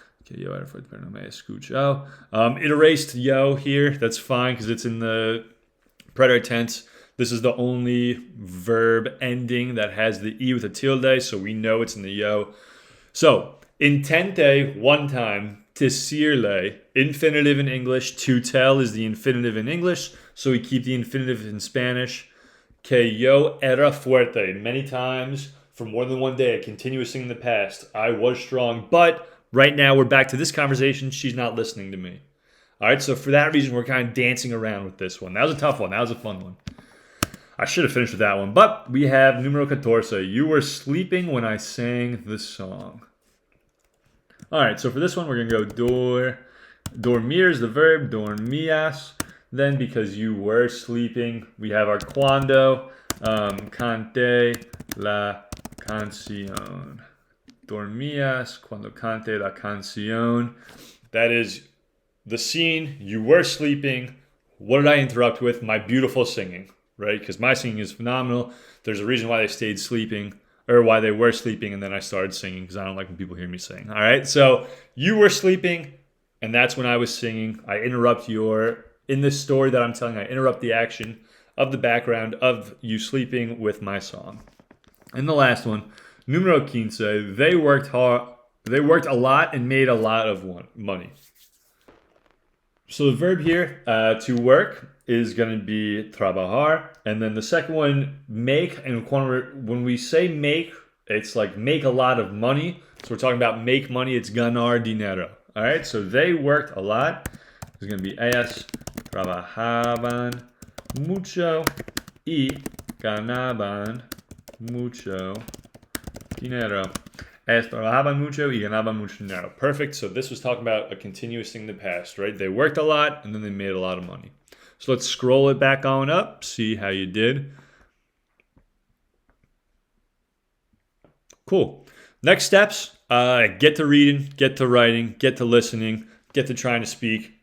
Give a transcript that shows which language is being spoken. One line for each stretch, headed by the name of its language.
Spanish: Okay, yo era fuerte, pero no me escucha.
English: It erased yo here. That's fine because it's in the preterite tense. This is the only verb ending that has the E with a tilde, so we know it's in the yo. So, intente, one time. Decirle, infinitive in English. To tell is the infinitive in English, so we keep the infinitive in Spanish.
Spanish: Que yo era fuerte.
English: Many times, for more than one day, a continuous thing in the past. I was strong, but right now we're back to this conversation. She's not listening to me. All right, so for that reason, we're kind of dancing around with this one. That was a tough one. That was a fun one. I should have finished with that one, but we have numero 14. You were sleeping when I sang the song. All right, so for this one, we're going to go dormir is the verb, dormías. Then because you were sleeping, we have our cuando,
Spanish: canté la canción. Dormías cuando canté la canción.
English: That is the scene, you were sleeping. What did I interrupt with? My beautiful singing. right? Because my singing is phenomenal. There's a reason why they stayed sleeping, or why they were sleeping, and then I started singing because I don't like when people hear me sing. All right, so you were sleeping, and that's when I was singing. I interrupt in this story that I'm telling, I interrupt the action of the background of you sleeping with my song. And the last one, numero quince, they worked hard. They worked a lot and made a lot of money. So the verb here, to work, is going to be trabajar. And then the second one, make. And when we say make, it's like make a lot of money. So we're talking about make money. It's ganar dinero. All right. So they worked a lot. It's going to be
Spanish: ellas trabajaban mucho y ganaban mucho dinero. Trabajaban mucho y ganaban mucho dinero.
English: Perfect. So this was talking about a continuous thing in the past, right? They worked a lot and then they made a lot of money. So let's scroll it back on up, see how you did. Cool. Next steps, get to reading, get to writing, get to listening, get to trying to speak.